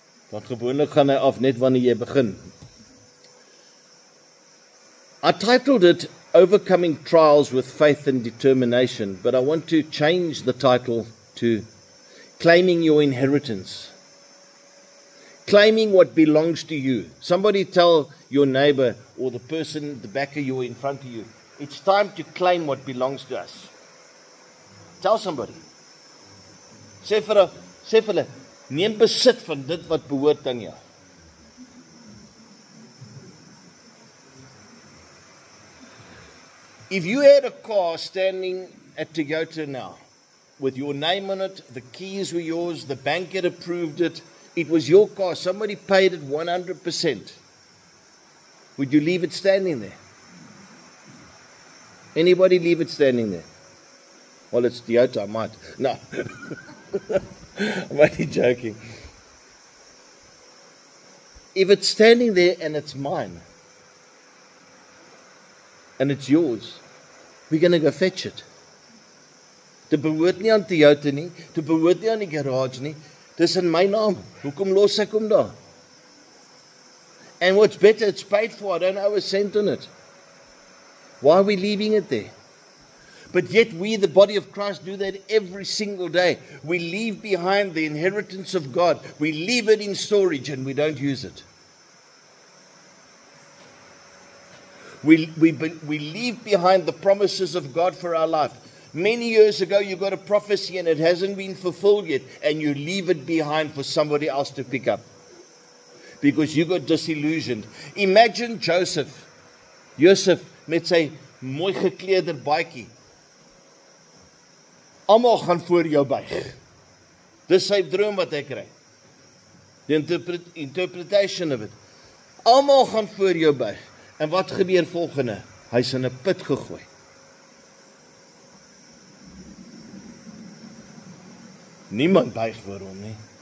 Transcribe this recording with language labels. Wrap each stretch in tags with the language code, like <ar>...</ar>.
<af>Want gewoonlik gaan hy af net wanneer jy begin.</af> <en>I titled it Overcoming Trials with Faith and Determination, but I want to change the title to Claiming Your Inheritance. Claiming what belongs to you. Somebody tell your neighbor or the person at the back of you or in front of you, it's time to claim what belongs to us. Tell somebody.</en> <af>Sê vir hulle, neem besit van dit wat behoort aan jou.</af> <en>If you had a car standing at Toyota now, with your name on it, the keys were yours, the bank had approved it, it was your car, somebody paid it 100%. Would you leave it standing there? Anybody leave it standing there? Well, it's Toyota, I might. No. I'm only joking. If it's standing there and it's mine, and it's yours, we're going to go fetch it.</en> <af>Dit behoort nie aan Toyota nie, dit behoort nie aan die garage nie, dis in my naam. Hoekom los ek hom daar?</af> <en>And what's better, it's paid for, I don't owe a cent on it. Why are we leaving it there? But yet we, the body of Christ, do that every single day. We leave behind the inheritance of God. We leave it in storage and we don't use it. We leave behind the promises of God for our life. Many years ago you got a prophecy and it hasn't been fulfilled yet, and you leave it behind for somebody else to pick up because you got disillusioned. Imagine</en> <af>Joseph met sy mooi gekleurde baadjie. Almal gaan voor jou buig. Dis sy droom wat hy kry.</af> <en>The interpretation of it.</en> <af>Almal gaan voor jou buig. En wat gebeur volgende? Hy's in 'n put gegooi. Niemand buig voor hom nie.</af>